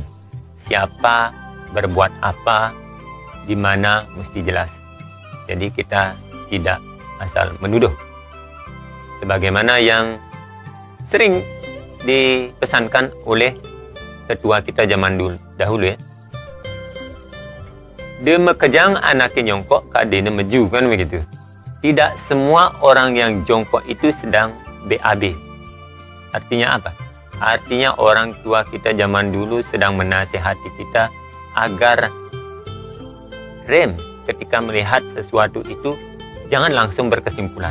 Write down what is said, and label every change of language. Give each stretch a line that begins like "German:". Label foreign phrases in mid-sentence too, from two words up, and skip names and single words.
Indonesian: Siapa berbuat apa, di mana mesti jelas. Jadi kita tidak asal menuduh. Sebagaimana yang sering dipesankan oleh ketua kita zaman dahulu ya.
Balinese: Deme kejang anaknya nyongkok, kadene meju,
Indonesian: kan begitu. Tidak semua orang yang jongkok itu sedang BAB. Artinya apa? Artinya orang tua kita zaman dulu sedang menasihati kita agar rem ketika melihat sesuatu itu, jangan langsung berkesimpulan.